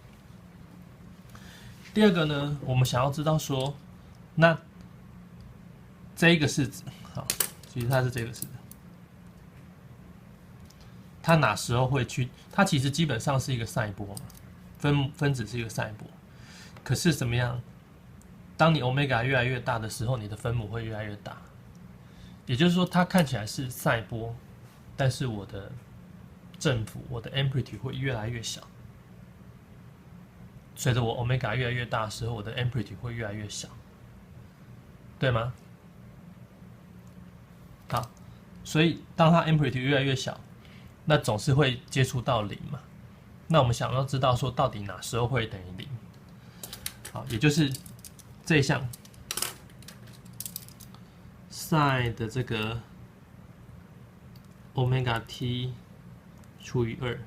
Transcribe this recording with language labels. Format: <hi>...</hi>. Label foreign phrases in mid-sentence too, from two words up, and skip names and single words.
<zh>第二個呢，我們想要知道說，那這一個式子，好，其實它是這個式子，它哪時候會去？它其實基本上是一個賽波嘛，分子是一個賽波，可是怎麼樣？當你 omega 越來越大的時候，你的分母會越來越大，也就是說，它看起來是賽波，但是我的振幅，我的 amplitude 會越來越小。隨着我 omega 越來越大的時候，我的 amplitude 會越來越小，對嗎？好，所以當它 amplitude 越來越小，那總是會接觸到0嘛。那我們想要知道說，到底哪時候會等於0？好，也就是這一項 sin 的這個</zh> <en>omega t</en> <zh>除以2。</zh>